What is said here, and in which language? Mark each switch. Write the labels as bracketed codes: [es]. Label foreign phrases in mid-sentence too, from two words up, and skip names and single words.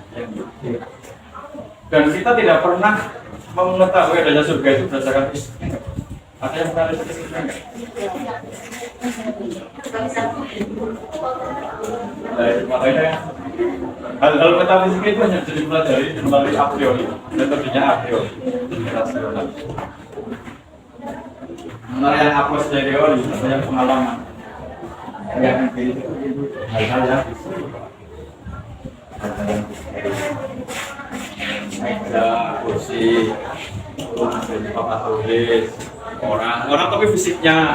[id] Dan kita tidak pernah mengetahui adanya surga itu berdasarkan fisik. Ada yang pernah riset itu enggak? Makanya hal-hal metafisik itu hanya bisa dipelajari melalui [la] a priori, [id] metodenya [la] a priori, [id] rasional. Mengenai yang apus dari teori, atau yang pengalaman. Yang itu hal-hal yang meja, kursi, papan tulis, orang tapi fisiknya.